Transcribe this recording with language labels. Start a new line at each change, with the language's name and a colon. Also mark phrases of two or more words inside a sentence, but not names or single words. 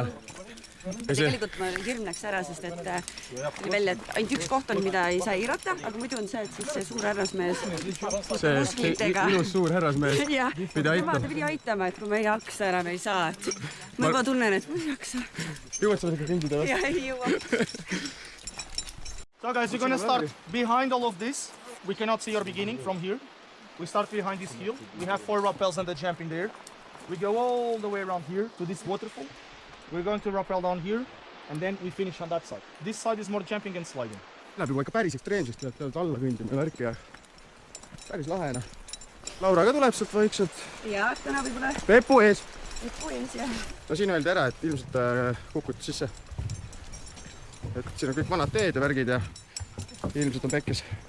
Estonian: Tegelikult ma hirm läks ära, sest et tuli välja, et ainult üks koht on, mida ei saa eirata, aga muidu on see, et siis see suur härrasmees See ilus suur härrasmees pidi aitama. Ta pidi aitama, et kui me ei jaksa enam ei saa. Ma juba tunnen, et ma ei jaksa. Jõuad sa ikka ringida või? Ja ei jõua.
English: So guys, we're gonna start behind all of this. We cannot see your beginning from here. We start behind this hill. We have 4 rappels and a jump in there. We go all the way around here to this waterfall. We're going to rappel down here and then we finish on that side. This side is more jumping and sliding.
Estonian: Läheb juba ikka päris ekstreemsest, tead alla kõndima ja värki ja päris lahena. Laura ka tuleb sealt vaikselt. Ja, täna võib-olla. Pepu ees. puin siia. no siin öeldi ära, et ilmselt kukuti sisse. Et siin on kõik vanad teed ja värgid ja ilmselt on pekkis.